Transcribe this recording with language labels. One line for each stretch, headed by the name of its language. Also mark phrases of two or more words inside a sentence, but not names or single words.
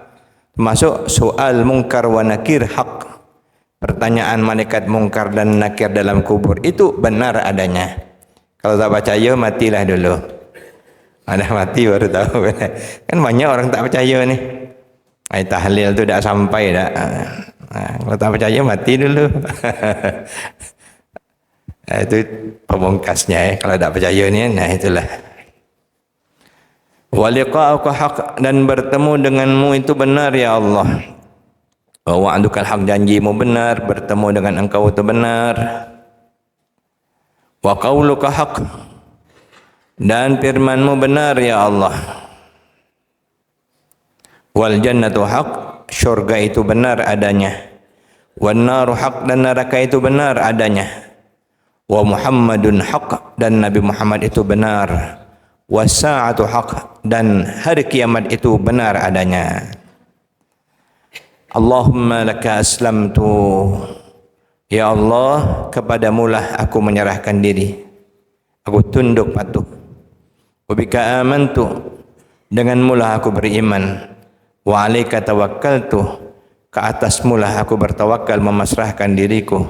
Malay: Termasuk soal
Arabic: منكر ونكير حق.
Malay: Pertanyaan malaikat mungkar dan nakir dalam kubur itu benar adanya. Kalau tak percaya, matilah dulu. Ada mati baru tahu. Kan banyak orang tak percaya nih. Tahlil tu dah sampai dah. Kalau tak percaya, mati dulu. Itu pemungkasnya. Kalau tak percaya ni, nah itulah.
Arabic: ولقاؤك حق,
Malay: dan bertemu denganmu itu benar ya Allah.
Arabic: ووعدك الحق,
Malay: janjimu benar, bertemu dengan engkau itu benar.
Arabic: وقولك حق,
Malay: dan firmanmu benar ya Allah.
Arabic: والجنة حق,
Malay: syurga itu benar adanya.
Arabic: والنار حق,
Malay: dan neraka itu benar adanya.
Arabic: ومحمد حق,
Malay: dan Nabi Muhammad itu benar.
Arabic: والساعة حق,
Malay: dan hari kiamat itu benar adanya.
Arabic: اللهم لك أسلمت,
Malay: ya Allah, kepadamulah aku menyerahkan diri, aku tunduk patuh.
Arabic: وبك آمنت,
Malay: denganmulah aku beriman.
Arabic: وعليك توكلت,
Malay: ke atasmulah aku bertawakal, memasrahkan diriku.